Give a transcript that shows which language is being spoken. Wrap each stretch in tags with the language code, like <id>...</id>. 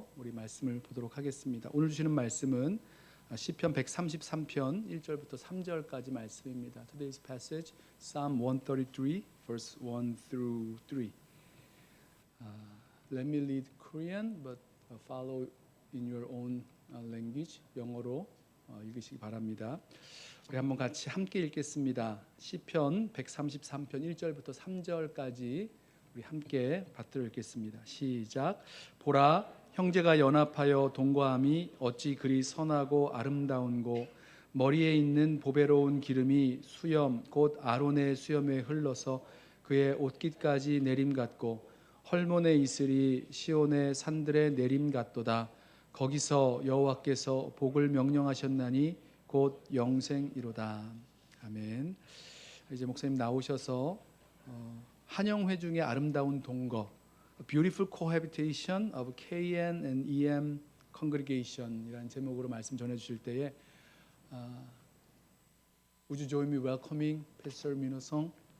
<ko>우리 말씀을 보도록 하겠습니다. 오늘 주시는 말씀은 시편 133편 1절부터 3절까지 말씀입니다.</ko> <en>Today's passage, Psalm 133, verse 1 through 3. Let me read Korean, but follow in your own language.</en> <ko>영어로 읽으시기 바랍니다. 우리 한번 같이 함께 읽겠습니다. 시편 133편 1절부터 3절까지 우리 함께 받들어 읽겠습니다. 시작. 보라, 형제가 연합하여 동거함이 어찌 그리 선하고 아름다운고, 머리에 있는 보배로운 기름이 수염 곧 아론의 수염에 흘러서 그의 옷깃까지 내림 같고, 헐몬의 이슬이 시온의 산들의 내림 같도다. 거기서 여호와께서 복을 명령하셨나니 곧 영생이로다. 아멘. 이제 목사님 나오셔서 한영회 중에 아름다운 동거,</ko> <en>A Beautiful Cohabitation of KN and EM Congregation</en> <ko>이라는 제목으로 말씀 전해주실 때에</ko> <en>Would you join me welcoming Pastor Minho Song?</en>